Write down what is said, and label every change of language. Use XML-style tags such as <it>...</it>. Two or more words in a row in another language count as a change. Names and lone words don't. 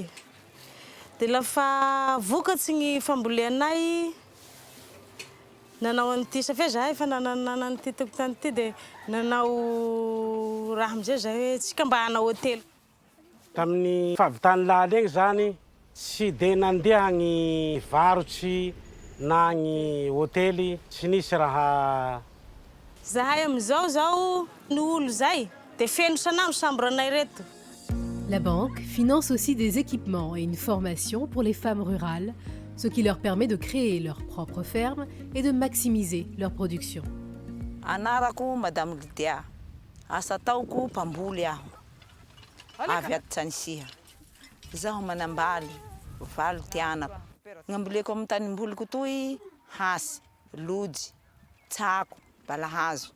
<mg>Dia lafa vokatsy ny famboleanay nanao an'ity safia zahay efa nanan'ity tokotany ity dia nanao raha amizay zahay hoe tsika mba hanao hôtely. Tamin'ny fahavitany laly egny zany tsy dia nandeha gny varotsy na gny hôtely tsy nisy raha. Zahay amizao zao ny olo zay dia feno sanandro sambranay reto.</mg> <fr>La banque finance aussi des équipements et une formation pour les femmes rurales, ce qui leur permet de créer leur propre ferme et de maximiser leur production.</fr> <mg>Anarako Madame Lydia, asa taoko mpamboly aho. Avy ato Sanisia. Zaho manambaly, valo ty anako. Gn'amboleko amin'ny tanimboliko toy hasy, lojy, tsako, balahazo.</mg>